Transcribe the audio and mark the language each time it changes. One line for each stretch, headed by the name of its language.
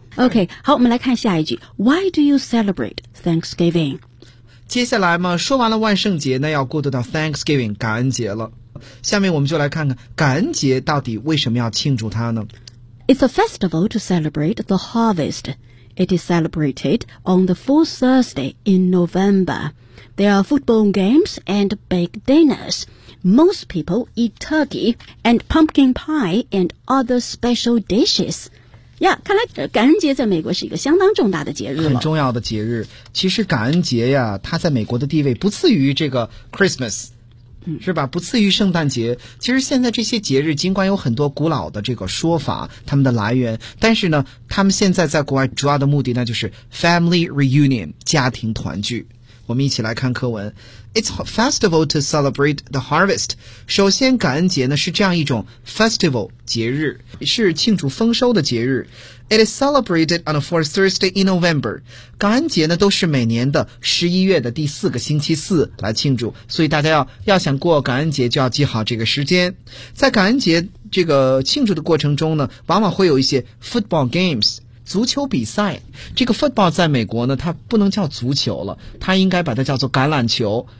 Chinese: OK， 好，我们来看下一句。
English: Why do you celebrate Thanksgiving？
Chinese: 接下来嘛，说完了万圣节，那要过渡到 Thanksgiving 感恩节了。下面我们就来看看感恩节到底为什么要庆祝它呢？
English: It's a festival to celebrate the harvest. It is celebrated on the fourth Thursday in November. There are football games and baked dinnersMost people eat turkey and pumpkin pie and other special dishes.
Chinese: Yeah, 看来感恩节在美国是一个相当重大的节日了。很重要的节日。其实感恩节呀，它在美国的地位不次于这个 Christmas， 是吧？不次于圣诞节。其实现在这些节日尽管有很多古老的这个说法，他们的来源，但是呢，他们现在在国外主要的目的呢，就是 family reunion， 家庭团聚。我们一起来看课文。
English: It's a festival to celebrate the harvest.
Chinese: 首先感恩节呢是这样一种 festival 节日，是庆祝丰收的节日。
English: It is celebrated on the fourth Thursday in November.
Chinese: 感恩节呢都是每年的十一月的第四个星期四来庆祝，所以大家要想过感恩节就要记好这个时间。在感恩节这个庆祝的过程中呢，往往会有一些 football games，足球比赛。这个 football 在美国呢，它不能叫足球了，它应该把它叫做橄榄球。